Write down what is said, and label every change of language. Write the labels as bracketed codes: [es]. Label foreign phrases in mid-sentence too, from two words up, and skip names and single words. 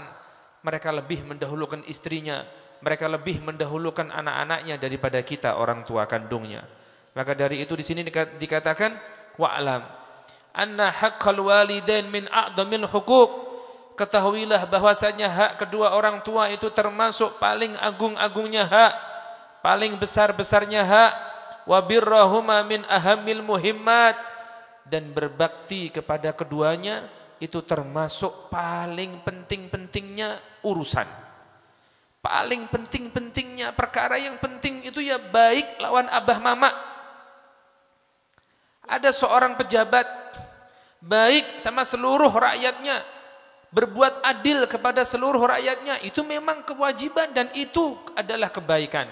[id] Mereka lebih mendahulukan istrinya, mereka lebih mendahulukan anak-anaknya daripada kita orang tua kandungnya. Maka dari itu di sini dikatakan [ar] wa'lam anna haqqal walidain min a'dhamil huquq. [id] Ketahuilah bahwasanya hak kedua orang tua itu termasuk paling agung-agungnya hak, paling besar-besarnya hak. [ar] Wa birrahuma min ahammil muhimmat, [id] dan berbakti kepada keduanya itu termasuk paling penting-pentingnya urusan. Paling penting-pentingnya perkara yang penting itu ya baik lawan abah mama. Ada seorang pejabat baik sama seluruh rakyatnya, berbuat adil kepada seluruh rakyatnya, itu memang kewajiban dan itu adalah kebaikan.